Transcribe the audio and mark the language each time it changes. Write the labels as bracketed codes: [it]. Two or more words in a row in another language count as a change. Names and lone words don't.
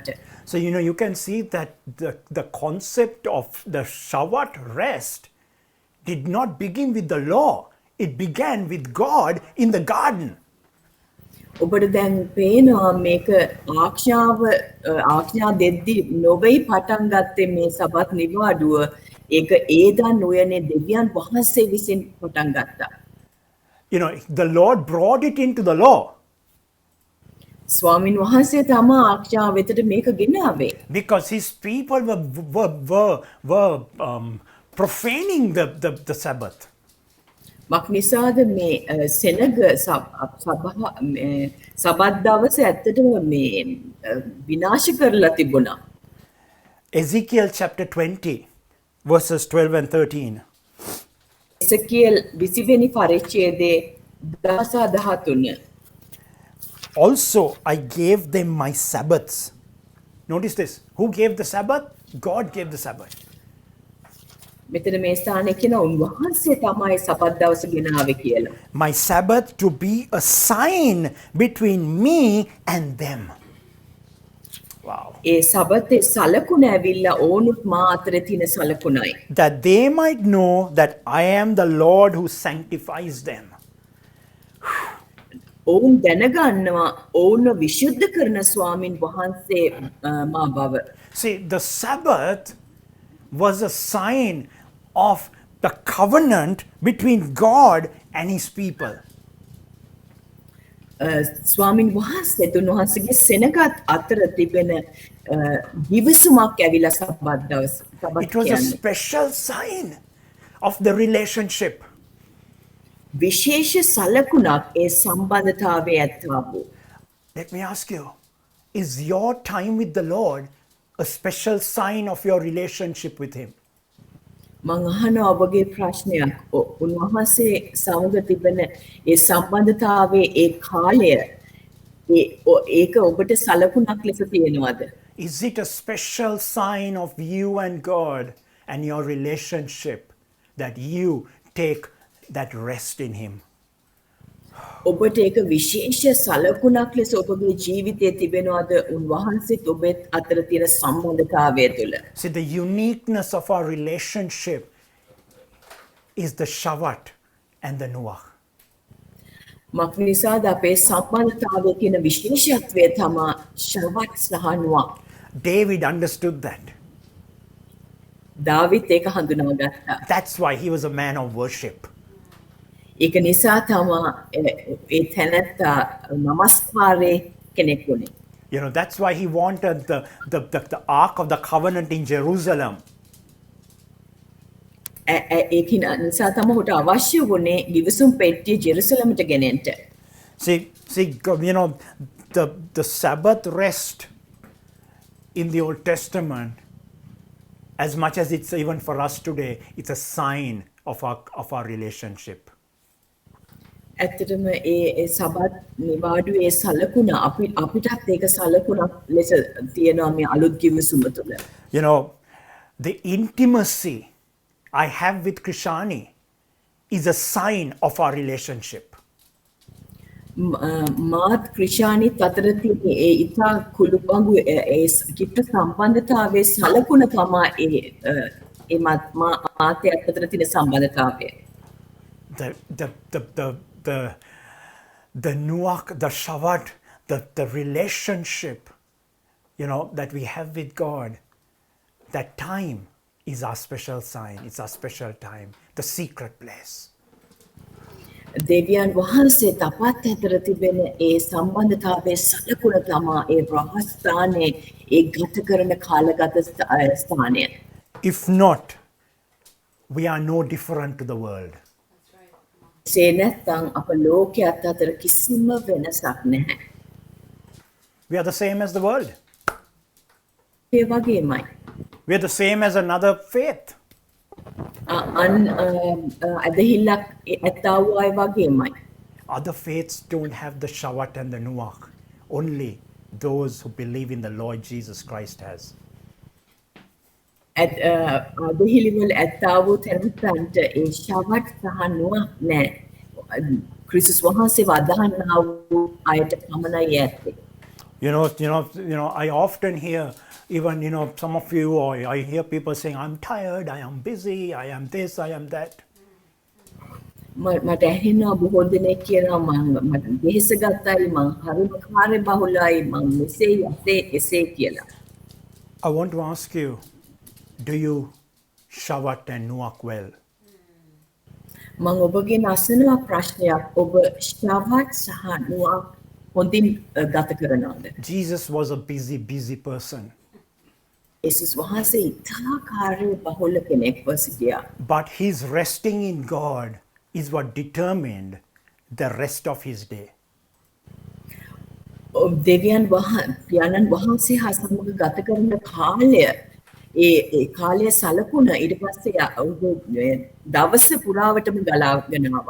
[en] So, you know, you can see that the concept of the Shavat rest did not begin with the law. It began with God in the garden. [si] ඔබට දැන් පේනවා මේක ආඥා දෙද්දි නොවෙයි පටන් ගත්තේ මේ සබත් නිවාඩුව. ඒක ඒදන් උයනේ දෙවියන් වහන්සේ විසින් පටන් ගත්තා. [en] You know, the Lord brought it into the law [si] ස්වාමින් වහන්සේ තමා ආඥාව වෙතට මේක ගෙනාවේ. [en] because his people were profaning the Sabbath. [si] මක් නිසාද මේ සෙනග සබත් දවස ඇත්තටම මේ විනාශ කරලා තිබුණා. [en] Ezekiel chapter 20, verses 12 and 13. [si] එසකියල් 20 වෙනි පරිච්ඡේදයේ 13. [en] Also, I gave them my Sabbaths. Notice this. Who gave the Sabbath? God gave the Sabbath. [si] මෙතන මේ ස්ථානයේ කියන උන්වහන්සේ තමයි සබත් දවස ගෙනාවේ කියලා. [en] My Sabbath to be a sign between me and them. Wow. [si] ඒ සබතේ සලකුණ ඇවිල්ලා ඕනුත් මා අතරේ තියෙන සලකුණයි. [en] That they might know that I am the Lord who sanctifies them. [si] ඔවුන් දැනගන්නවා ඔවුන්ව විශුද්ධ කරන ස්වාමින් වහන්සේ මා බව. [en] See, the Sabbath was a sign of the covenant between God and his people. [si] ස්වාමින් වහන්සේ උන්වහන්සේගේ සෙනගත් අතර තිබෙන දිවිසුමක් ඇවිල්ලා සබත් දවස. සබත් [en] It was a [si] කියන්නේ [en] special sign of the relationship. [si] විශේෂ සලකුණක් ඒ සම්බන්ධතාවයේ ඇත්තා වූ. [en] Let me ask you, is your time with the Lord a special sign of your relationship with him? [si] මං අහනවා ඔබගේ ප්‍රශ්නයක්. උන්වහන්සේ සමග තිබෙන ඒ සම්බන්ධතාවයේ ඒ කාලය ඒක ඔබට සලකුණක් ලෙස තියෙනවද? [en] Is it a special sign of you and God and your relationship that you take that rest in him? [si] ඔබට ඒක විශේෂ සලකුණක් ලෙස ඔබගේ ජීවිතයේ තිබෙනවද උන්වහන්සේත් ඔබත් අතර තියෙන සම්බන්ධතාවය තුළ? [en] See, the uniqueness of our relationship is the Shavat and the Nuach. [si] මක් නිසාද අපේ සම්බන්ධතාවයේ තියෙන විශේෂත්වය තමා ශවත් සහ නුවණ. [en] David understood that. [si] දාවිත් ඒක හඳුනාගත්තා. [en] That's why he was a man of worship. [si] ඒක නිසා තමා ඒ තැනැත්තා නමස්කාරයේ කෙනෙක් වුණේ. [en] You know, that's why he wanted the Ark of the Covenant in Jerusalem. [si] ඒක නිසා තමයි ඔහුට අවශ්‍ය වුණේ ගිවිසුම් පෙට්ටිය ජෙරුසලමට ගෙනෙන්න. [en] See, you know, the Sabbath rest in the Old Testament, as much as it's even for us today, it's a sign of our relationship. [si] ඇත්තටම ඒ සබත් නිවාඩුවේ සලකුණ අපිටත් ඒක සලකුණක් ලෙස තියෙනවා මේ අලුත් ගිවිසුම තුළ. [en] You know, the intimacy I have with Krishani is a sign of our relationship. [si] මාත් ක්‍රිෂානිත් අතර තියෙන ඒ ඉතා කුළුපඟු ඒ කිට්ටු සම්බන්ධතාවයේ සලකුණ තමා ඒ මාත් අතර තියෙන සම්බන්ධතාවය. [en] The Nuach, the Shavat, the relationship, you know, that we have with God, that time is our special sign. It's our special time, the secret place. [si] දෙවියන් වහන්සේ තපත් අතර තිබෙන ඒ සම්බන්ධතාවයේ සලකුණ තමා ඒ රහස්ථානයේ ඒ ගත කරන කාලගත ස්ථානය. [en] If not, we are no different to the world. [si] සේ නැත්නම් අප ලෝකයට අතර කිසිම වෙනසක් නැහැ. [en] We are the same as the world. [si] ඒ වගේමයි. [en] We are the same as another faith. [si] අදහිල්ලක් ඇත්තා වූ අය වගේමයි. [en] Other faiths don't have the Shavat and the Nuach. Only those who believe in the Lord Jesus Christ has. [si] අදහිලිවල ඇත්තා වූ තැනැත්තන්ට ඒ ශවත් සහ නුවණ නැහැ. ක්‍රිස්තුස් වහන්සේව අදහන්නා වූ අයට පමණයි ඇත්තේ. [en] You know, I often hear, even, you know, some of you, or I hear people saying, I'm tired, I am busy, I am this, I am that. [si] මට ඇහෙනවා බොහෝ දෙනෙක් කියනවා මට වෙහෙස ගත්තයි මං හරිම කාර්යබහුලයි මං මෙසේ යසේ එසේ කියලා. [en] I want to ask you, do you Shawat and Nuach well? [si] මං ඔබගෙන් අසනවා ප්‍රශ්නයක් ඔබ ශාවත් සහ නුවණක් හොඳින් ගත කරනවද? [en] Jesus was a busy person. [si] යේසුස් වහන්සේ ඉතා කාර්යබහුල කෙනෙක්ව සිටියා. [en] But his resting in God is what determined the rest of his day. [si] පියාණන් වහන්සේ හා සමග ගත කරන කාලය ඒ කාලය සලකුණ ඊට පස්සේ ඔහු දවස පුරාවටම ගලාගෙන ආවා.